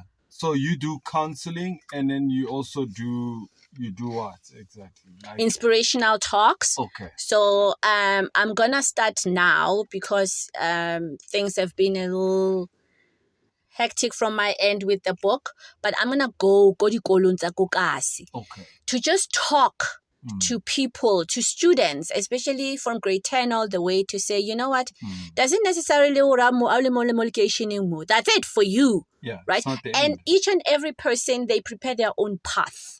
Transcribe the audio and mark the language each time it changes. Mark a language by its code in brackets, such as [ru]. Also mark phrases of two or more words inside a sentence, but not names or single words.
[en] So you do counseling and then you also do what exactly? Like inspirational talks. Okay. So I'm gonna start now because things have been a little hectic from my end with the book, but I'm gonna go [tn] dikolong tsa ko kasi [en] to just talk to people, to students, especially from grade 10 all the way, to say, you know what, doesn't necessarily that's it for you. Yeah, right? And each and every person, they prepare their own path.